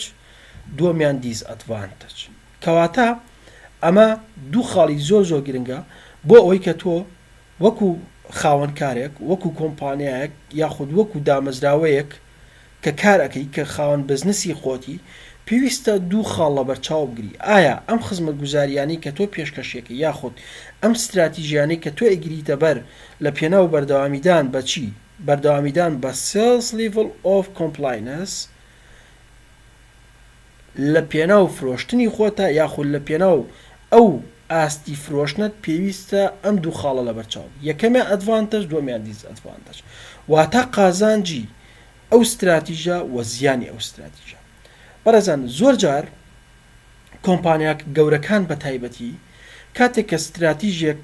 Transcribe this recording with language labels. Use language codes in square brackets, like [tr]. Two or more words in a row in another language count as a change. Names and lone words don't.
[ckb] دووەمیان دیز ئەدڤانتەج کەواتە ئەمە دوو خاڵی زۆر گرنگە بۆ ئەوەی کە تۆ وەکو خاوەنکارێک وەکو کۆمپانیایەک یاخود وەکو دامەزراوەیەک کە کارەکەی کە خاوەن بزنسی خۆتی پێویستە دوو خاڵ لەبەر چاو بگری ئایا ئەم خزمەت گوزاریانی کە تۆ پێشکەشێکی یاخود ئەم استراتیژیانەی کە تۆ ئەیگریتە بەر لە پێناو بەردەوامیدان بە چی بەردەوامیدان بە [en] sales level of compliance [ckb] لە پێناو فرۆشتنی خۆتە یاخود لە پێناو ئەو ئاستی فرۆشتنت پێویستە ئەم دوو خاڵە لەبەر چاو یەکەمیان ئەدڤانتەج دووەمیان دیز ئەدڤانتەج واتە قازانجی ئەو استراتیژە و زیانی ئەو استراتیژە بەڕێزان زۆر جار کۆمپانیاک گەورەکان بە تایبەتی کاتێک کە استراتیژێک